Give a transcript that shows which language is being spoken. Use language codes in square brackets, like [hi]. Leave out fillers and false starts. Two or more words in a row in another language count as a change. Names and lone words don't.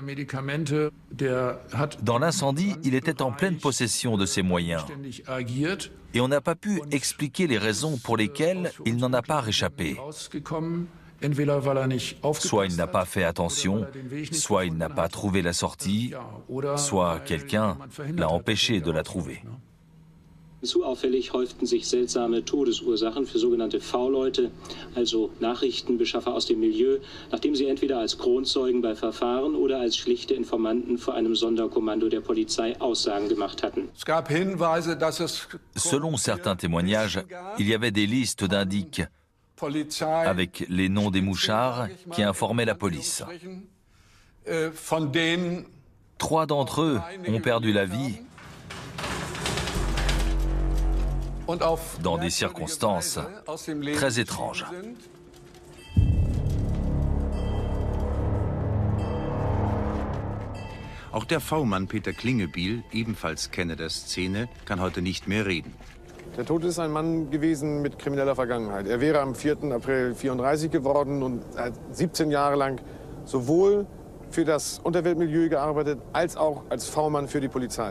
[fr] Dans l'incendie, il était en pleine possession de ses moyens. Et on n'a pas pu expliquer les raisons pour lesquelles il n'en a pas réchappé. Soit il n'a pas fait attention, soit il n'a pas trouvé la sortie, soit quelqu'un l'a empêché de la trouver. [de] Zu auffällig häuften sich seltsame Todesursachen für sogenannte V-Leute, also Nachrichtenbeschaffer aus dem Milieu, nachdem sie entweder als Kronzeugen bei Verfahren oder als schlichte Informanten vor einem Sonderkommando der Polizei Aussagen gemacht hatten. [fr] Selon certains témoignages, il y avait des listes d'indices avec les noms des mouchards qui informaient la police. 3 d'entre eux ont perdu la vie dans des circonstances très étranges. [de] Auch der V-Mann Peter Klingebiel, ebenfalls Kenner der Szene, kann heute nicht mehr reden. Der Tote ist ein Mann gewesen mit krimineller Vergangenheit. Er wäre am 4. April 34 geworden und hat 17 Jahre lang sowohl für das Unterweltmilieu gearbeitet, als auch als V-Mann für die Polizei.